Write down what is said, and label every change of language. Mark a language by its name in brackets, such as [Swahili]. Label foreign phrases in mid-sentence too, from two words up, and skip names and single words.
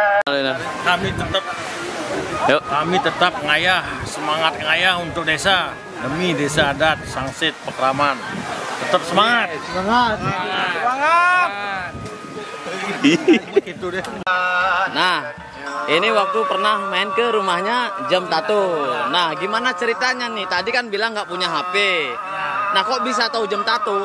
[Indonesian] Kami tetap ngayah, semangat ngayah untuk desa. demi desa adat Sangsit Pekraman. Tetap semangat. Semangat. Gitu deh. Nah, ini waktu pernah main ke rumahnya Jam Tato. Nah, gimana ceritanya nih? Tadi kan bilang nggak punya HP. Nah, kok bisa tahu Jam Tato?